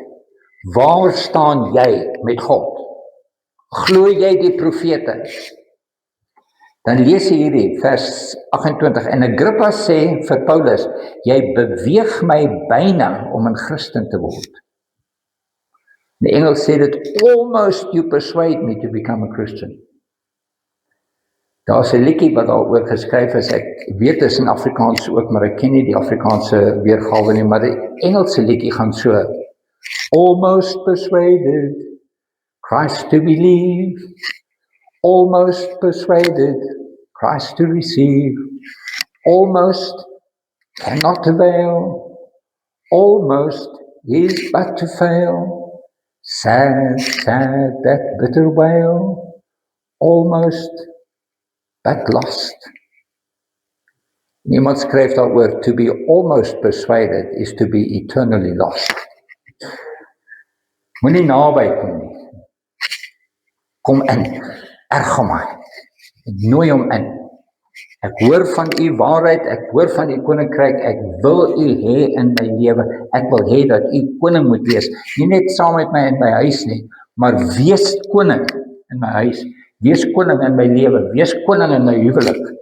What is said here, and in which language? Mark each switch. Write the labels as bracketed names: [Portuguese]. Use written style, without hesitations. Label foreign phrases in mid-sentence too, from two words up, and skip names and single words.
[Afrikaans] Waar staan jy met God? Glo jy die profete? Dan lees jy hierdie, vers 28, en Agrippa sê vir Paulus, jy beweeg my byna om 'n Christen te word. In Engels sê dit, [English] almost you persuade me to become a Christian. [Afrikaans] Daar's 'n liedjie wat daaroor geskryf is, ek weet dit is in Afrikaans ook, maar ek ken nie die Afrikaanse weergawe nie, maar die Engelse liedjie gaan so, [English] almost persuaded, Christ to believe, almost persuaded, Christ to receive, almost cannot avail, almost is but to fail, sad, sad, that bitter wail, almost but lost. [Afrikaans] Niemand skryf daaroor, [English] to be almost persuaded is to be eternally lost. [Afrikaans] Moenie naby kom nie. Kom in, erg my, nooi hom in. Ek hoor van u waarheid, ek hoor van u koninkryk, ek wil u hê in my lewe, ek wil hê dat u koning moet wees, nie net saam met my in my huis nie, maar wees koning in my huis, wees koning in my lewe, wees koning in my huwelik.